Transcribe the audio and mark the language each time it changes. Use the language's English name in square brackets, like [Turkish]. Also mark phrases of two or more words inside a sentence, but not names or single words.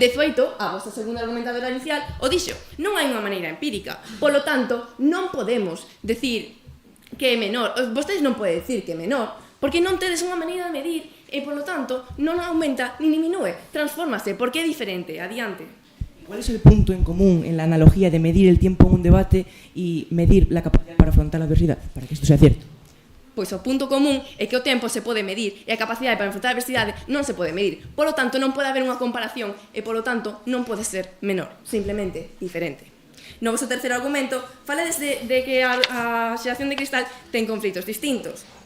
[Galician] De feito, a vosa segunda argumentadora inicial o dixo, non hai unha maneira empírica. Polo tanto, non podemos decir que é menor. Vostedes non poden decir que é menor, porque non tedes unha maneira de medir e, polo tanto, non aumenta ni diminúe. Transfórmase, porque é diferente. Adiante. [Spanish] ¿Cuál es el punto en común en la analogía de medir el tiempo en un debate y medir la capacidad para afrontar la adversidad, para que esto sea cierto? [Galician] Pois o punto común é que o tempo se pode medir e a capacidade para enfrontar a adversidade non se pode medir. Polo tanto, non pode haber unha comparación e, polo tanto, non pode ser menor, simplemente diferente. No vosso terceiro argumento, falades de que a xeración de cristal ten conflitos distintos.